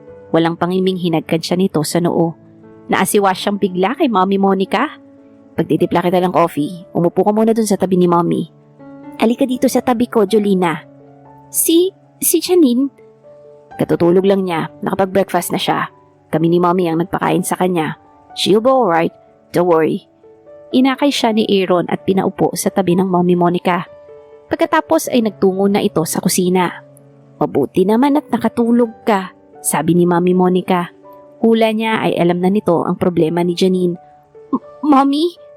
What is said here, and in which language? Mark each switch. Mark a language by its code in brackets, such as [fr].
[tl] Walang pangiming hinagkan siya nito sa noo. Naasiwa siyang bigla kay Mommy Monica. "Pagtitimpla kita ng coffee, umupo ka muna dun sa tabi ni Mommy." "Alika dito sa tabi ko, Jolina." Si Janine?" Katutulog lang niya, nakapag-breakfast na siya. Kami ni Mommy ang nagpakain sa kanya. [en] "She'll be alright, don't worry." [tl] Inakay siya ni Aaron at pinaupo sa tabi ng Mommy Monica. Pagkatapos ay nagtungo na ito sa kusina. "Mabuti naman at nakatulog ka," sabi ni Mommy Monica. Hula niya ay alam na nito ang problema ni Janine. "Mommy?